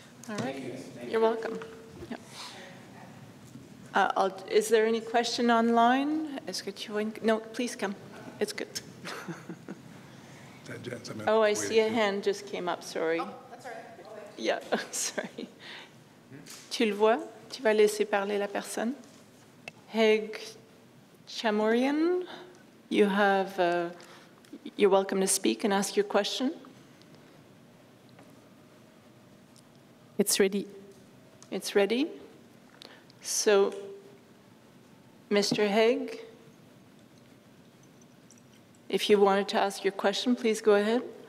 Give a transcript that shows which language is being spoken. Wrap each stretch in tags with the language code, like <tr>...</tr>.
<en>All right, you're welcome. Yep. Is there any question online? No, please come. It's good. Oh, I see a hand just came up, sorry. Yeah, sorry.</en> <fr>Tu le vois? Tu vas laisser parler la personne? Heg</fr> <en>Chamorian, you have, you're welcome to speak and ask your question. It's ready. It's ready. So, Mr. Haig, if you wanted to ask your question, please go ahead.</en>